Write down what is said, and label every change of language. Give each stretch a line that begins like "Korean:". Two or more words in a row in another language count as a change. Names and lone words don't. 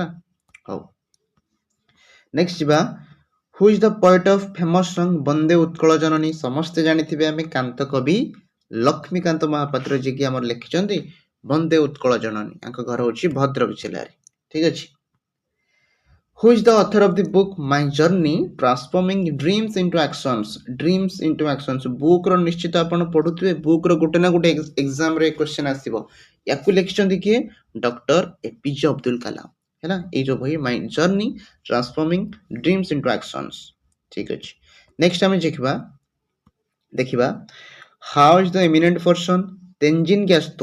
Odia: ହଉ ନେକ୍ସଟ ଯିବା
English: who is the poet of famous song ବନ୍ଦେ ଉତ୍କଳ ଜନନୀ?
Odia: ସମସ୍ତେ ଜାଣିଥିବେ ଆମେ କାନ୍ତ କବି ଲକ୍ଷ୍ମୀକାନ୍ତ ମହାପାତ୍ର ଯିଏକି ଆମର ଲେଖିଛନ୍ତି ବନ୍ଦେ ଉତ୍କଳ ଜନନୀ। ତାଙ୍କ ଘର ହେଉଛି ଭଦ୍ରକ ଜିଲ୍ଲାରେ। ଠିକ ଅଛି।
English: Who is the author of the book My Journey Transforming Dreams into Actions?
Odia: Dreams into Actions ବୁକ୍ ର ନିଶ୍ଚିତ ଆପଣ ପଢୁଥିବେ, ବୁକ୍ ର ଗୋଟେ ନା ଗୋଟେ ଏକ୍ସାମ ରେ କ୍ୱେଶ୍ଚନ ଆସିବ। ୟାକୁ ଲେଖିଛନ୍ତି କିଏ? ଡକ୍ଟର ଏପିଜେ ଅବଦୁଲ କାଲାମ ହେଲା। ଏଇ ଯୋଉ ବହି ମାଇ ଜର୍ନି ଟ୍ରାନ୍ସଫର୍ମିଂ ଡ୍ରିମ୍ସ ଇଣ୍ଟୁ ଆକ୍ସନ୍ସ। ଠିକ ଅଛି। ନେକ୍ସଟ ଆମେ ଦେଖିବା
English: how is the eminent person ତେଞ୍ଜିନ ଗ୍ୟାସ୍ତୋ?